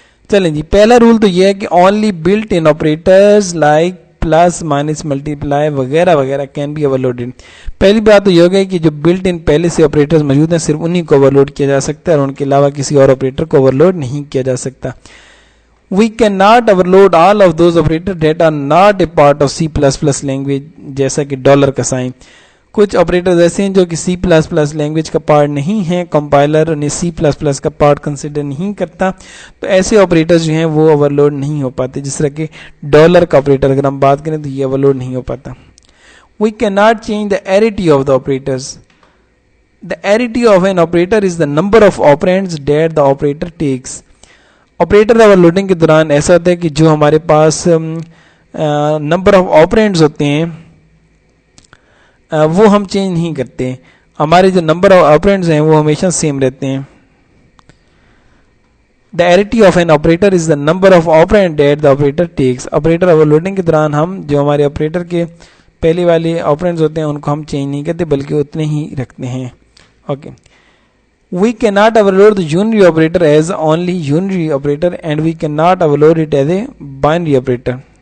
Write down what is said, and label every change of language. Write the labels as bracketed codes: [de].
[ur] چلیں جی, پہلا رول تو یہ ہے کہ [en] Only built in operators like plus minus multiply وغیرہ وغیرہ can be overloaded. [ur] پہلی بات تو یہ ہو گئی کہ جو بلٹ ان پہلے سے آپریٹرز موجود ہیں صرف انہی کو اوور لوڈ کیا جا سکتا ہے, اور ان کے علاوہ کسی اور آپریٹر کو اوور لوڈ نہیں کیا جا سکتا. [en] We cannot overload all of those operators that are not a part of C++ language, [ur] جیسا کہ ڈالر کا سائن. کچھ آپریٹرز ایسے ہیں جو کہ C++ لینگویج کا پارٹ نہیں ہیں, کمپائلر انہیں C++ کا پارٹ کنسیڈر نہیں کرتا, تو ایسے آپریٹرز جو ہیں وہ اوور لوڈ نہیں ہو پاتے. جس طرح کہ ڈالر کا آپریٹر اگر ہم بات کریں تو یہ اوور لوڈ نہیں ہو پاتا. [en] We cannot change the arity of the operators. The arity of an operator is the number of operands that the operator takes. [ur] Operator over loading کے دوران ایسا ہوتا ہے کہ جو ہمارے پاس نمبر آف آپرینڈز ہوتے ہیں وہ ہم چینج نہیں کرتے, ہمارے جو نمبر آف آپرینڈز ہیں وہ ہمیشہ سیم رہتے ہیں. [en] The arity of an operator is the number of operand that the operator takes. [ur] Operator over loading کے دوران ہم جو ہمارے آپریٹر کے پہلے والے آپرینڈز ہوتے ہیں ان کو ہم چینج نہیں کرتے بلکہ اتنے ہی رکھتے ہیں. Okay. [en] We cannot overload the unary operator as only unary operator, and we cannot overload it as a binary operator.